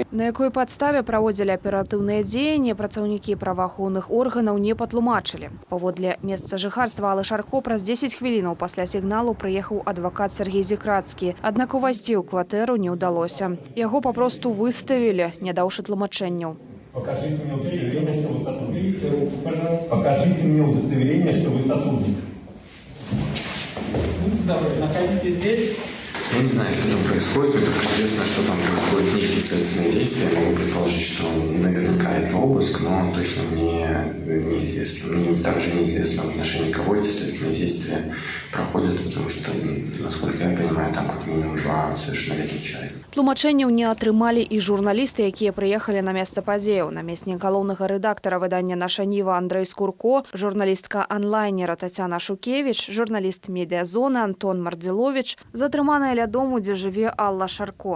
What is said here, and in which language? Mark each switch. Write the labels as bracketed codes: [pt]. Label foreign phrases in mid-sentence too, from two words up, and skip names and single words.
[be] На якой падставе праводзілі аператыўныя дзеянні, працаўнікі праваахоўных органаў не патлумачылі. Паводле месца жыхарства Аллы Шарко праз 10 хвілінаў пасля сігналу прыехаў адвакат Сергей Зікрацкі. Аднак увайсці ў кватэру не ўдалося. Яго папросту выставілі, не даўшы тлумачэнняў. [ru] Покажите мне удостоверение, что вы сотрудник. Покажите мне удостоверение, что вы сотрудник. Будьте добры, находите здесь. Я не знаю, что там происходит, мне только известно, что там происходят некие следственные действия. Могу предположить, что наверняка это обыск, но точно мне неизвестно. Мне также неизвестно в отношении кого эти следственные действия проходят, потому что, насколько я понимаю, там как минимум 2 совершеннолетних человека. [be] Тлумачэнняў не атрымалі і журналісты, якія прыехалі на месца падзеяў. Намеснік галоўнага рэдактара выдання «Наша Ніва» Андрэй Скурко, журналістка онлайнера Тацяна Шукевіч, журналіст медыазоны Антон Мардзіловіч, затрыманая ля дому, дзе жыве Алла Шарко.